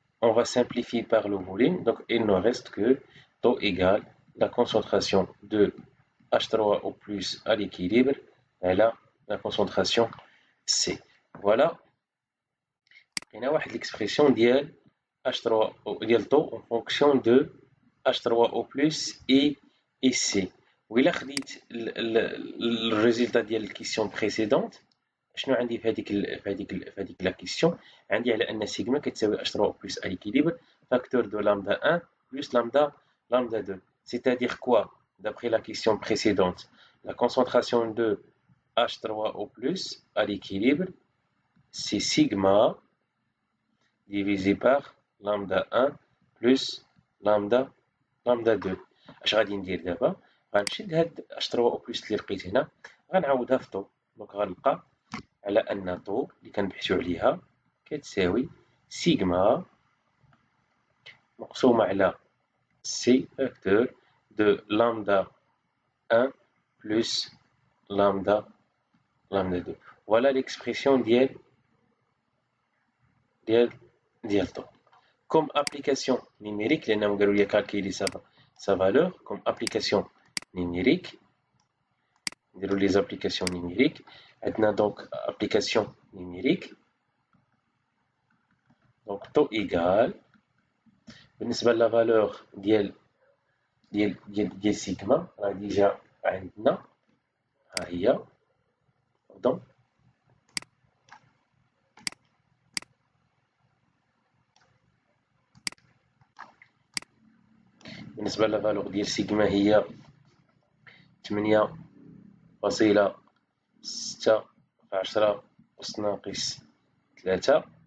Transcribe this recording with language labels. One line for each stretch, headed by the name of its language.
French: On va simplifier par le volume, donc il ne reste que taux égale la concentration de H3O+ à l'équilibre et là la concentration C. Voilà. Il y a l'expression ديال H3O ديال taux en fonction de H3O+ et C.
Arabic: وإلا خديت الريزلtat ديال الكيسيون بريسيدونت شنو عندي في هذيك لا كيسيون عندي على ان سيغما كتساوي
French: H3O+ à l'équilibre facteur de lambda 1 plus lambda 2. C'est-à-dire quoi d'après la question précédente? La concentration de H3O+ à l'équilibre c'est sigma divisé par lambda 1 plus lambda 2.
Arabic: اش غادي ندير دابا؟ غنشد هاد H3O+ اللي لقيت هنا غنعوضها في طو، دونك غنلقى على ان طو اللي كنبحثو عليها كتساوي سيغما مقسومة على سي فاكتور دو لامدا 1 plus lambda 2.
French: Voilà l'expression ديال طو. Comme application numérique,
Arabic: لأنهم قالوا لي
French: calculer sa valeur, comme application numérique, نديرو les applications numériques. عندنا donc application numérique.
Arabic: Donc taux égal بالنسبة لا valeur ديال سيغما راه ديجا عندنا ها هي donc بالنسبة لا valeur ديال سيغما هي 8.6 في 10 أس ناقص 3.